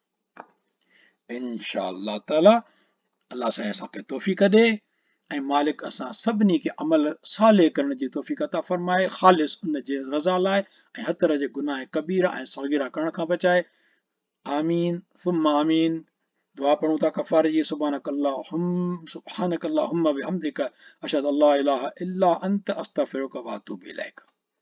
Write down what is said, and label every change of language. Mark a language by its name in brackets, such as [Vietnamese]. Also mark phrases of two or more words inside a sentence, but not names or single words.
[Arabic] إن شاء الله تعالى [Sindhi] अल्लाह साईं असांखे तौफ़ीक़ ॾे ऐं मालिक असां सभिनी खे अमल साले करण जी तौफ़ीक़ अता फरमाए, ख़ालिस उन जे रज़ा लाइ ऐं हर तरह जे गुनाह कबीरा ऐं सग़ीरा करण खां बचाए। [Arabic] آمين ثم آمين. [Sindhi] दुआ पढ़ूं था कफ़ारे जी। [Arabic] سبحانك اللهم وبحمدك أشهد أن لا إله إلا أنت أستغفرك وأتوب إليك.